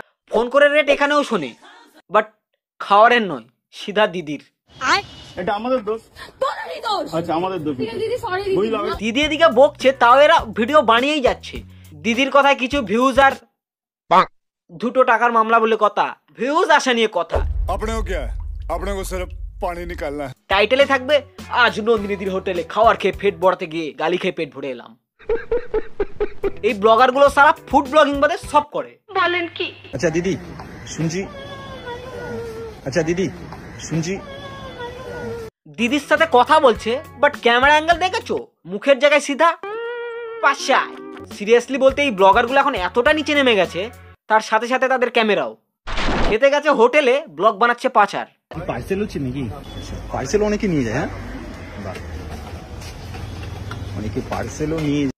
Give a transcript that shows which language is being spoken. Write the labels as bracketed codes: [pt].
[bn] Phone করে rate এখানেও শোনে, বাট খাওয়ারের নয়, সিধা দিদির। এটা আমাদের দোষ। তোরই দোষ। আচ্ছা আমাদের দোষ। দিদি সরি। বুঝলাম। দিদি এদিকে বকছে, তাও এরা ভিডিও বানিয়েই যাচ্ছে। দিদির কথায় কিছু ভিউজ আর দুটো টাকার মামলা বলে কথা, ভিউজ আসা নিয়ে কথা। [hi] अपने को क्या है, अपने को सिर्फ पानी निकालना है। [bn] টাইটেলে থাকবে আজ নন্দিনীদির হোটেলে খাওয়ার খেয়ে পেট ভরাতে গিয়ে গালি খেয়ে পেট ভরে এলাম। এই ব্লগার গুলো সারা ফুড ব্লগিং বাদে সব করে। [hi] अच्छा दीदी सुन जी अच्छा दीदी सुन जी [bn] দিদির সাথে কথা বলছে, বাট ক্যামেরা অ্যাঙ্গেল দেখেছো, মুখের জায়গায় সিধা পাশায়। সিরিয়াসলি বলতে এই ব্লগার গুলো এখন এতটা নিচে নেমে গেছে, তার সাথে সাথে তাদের ক্যামেরাও। খেতে গেছে হোটেলে, ব্লগ বানাচ্ছে পাচার। পার্সেল হচ্ছে নাকি? পার্সেল অনেকে নিয়ে যায়, হ্যাঁ বাহ, অনেকে পার্সেলও নিয়ে।